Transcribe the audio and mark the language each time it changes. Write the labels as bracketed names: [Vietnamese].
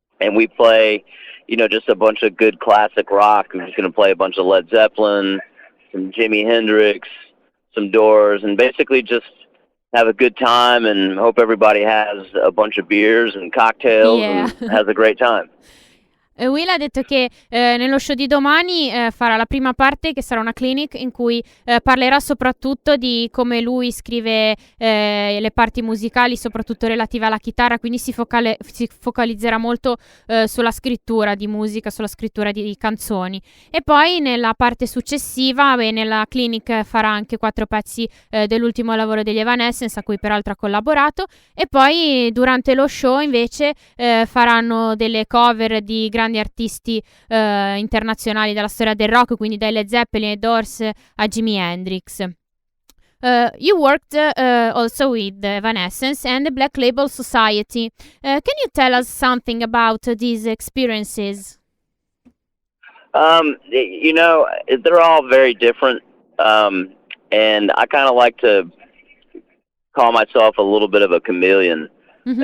[English] And we play just a bunch of good classic rock. I'm just going to play a bunch of Led Zeppelin, some Jimi Hendrix, some Doors, and basically just have a good time and hope everybody has a bunch of beers and cocktails and has a great time. [Italian] Will ha detto che nello show di domani farà la prima parte, che sarà una clinic in cui parlerà soprattutto di come lui scrive le parti musicali, soprattutto relative alla chitarra, quindi si focalizzerà molto sulla scrittura di musica, sulla scrittura di canzoni. E poi nella parte successiva, nella clinic farà anche 4 pezzi dell'ultimo lavoro degli Evanescence, a cui peraltro ha collaborato, e poi durante lo show invece faranno delle cover di grandi artisti internazionali della storia del rock, quindi dai Led Zeppelin ai Doors a Jimi Hendrix. [English] You worked also with Evanescence and the Black Label Society. Can you tell us something about these experiences? You know, they're all very different, and I kind of like to call myself a little bit of a chameleon. Mm-hmm.